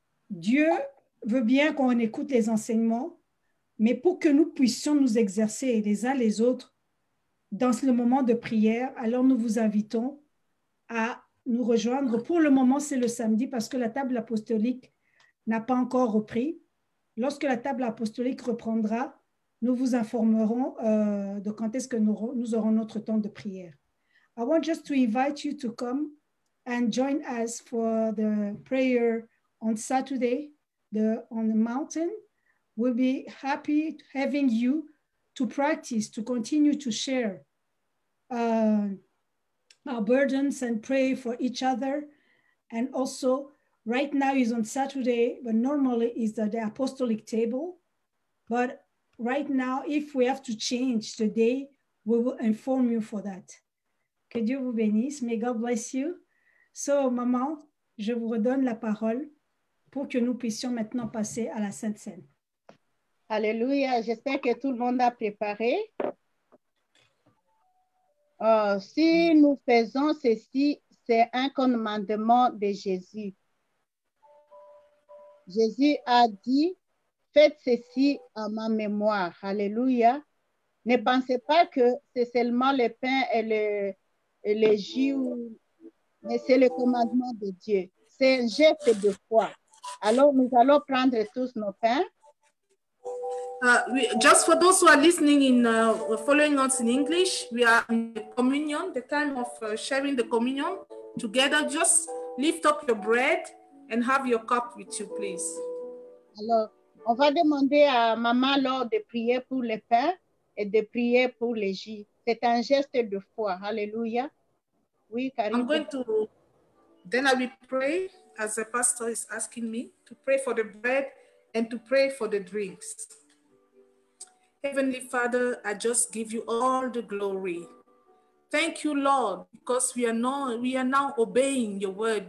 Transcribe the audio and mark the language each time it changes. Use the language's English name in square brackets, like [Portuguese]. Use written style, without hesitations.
[French] Dieu veut bien qu'on écoute les enseignements, mais pour que nous puissions nous exercer les uns les autres dans le moment de prière, alors nous vous invitons à nous rejoindre. Pour le moment, c'est le samedi parce que la table apostolique n'a pas encore repris. Lorsque la table apostolique reprendra, nous vous informerons de quand est-ce que nous aurons notre temps de prière. [English] I want just to invite you to come and join us for the prayer on Saturday on the mountain. We'll be happy having you to practice, to continue to share our burdens and pray for each other. And also, right now is on Saturday, but normally is the apostolic table. But right now, if we have to change the day, we will inform you for that. [French] Que Dieu vous bénisse. [English] May God bless you. [French] So, maman, je vous redonne la parole pour que nous puissions maintenant passer à la Sainte Seine. Alléluia. J'espère que tout le monde a préparé. Si nous faisons ceci, c'est un commandement de Jésus. Jésus a dit, faites ceci en ma mémoire. Alléluia. Ne pensez pas que c'est seulement le pain et le jus, mais c'est le commandement de Dieu. C'est un geste de foi. Alors, nous allons prendre tous nos pains. [English] Just for those who are listening following us in English, we are in the communion, the time of sharing the communion together. Just lift up your bread and have your cup with you, please. [French] Alors, on va demander à maman lors de prier pour le pain et de prier pour le jus. C'est un geste de foi. Alléluia. Oui, Karine. [English] I'm going to, then I will pray as the pastor is asking me to pray for the bread and to pray for the drinks. Heavenly Father, I just give you all the glory. Thank you, Lord, because we are now obeying your word.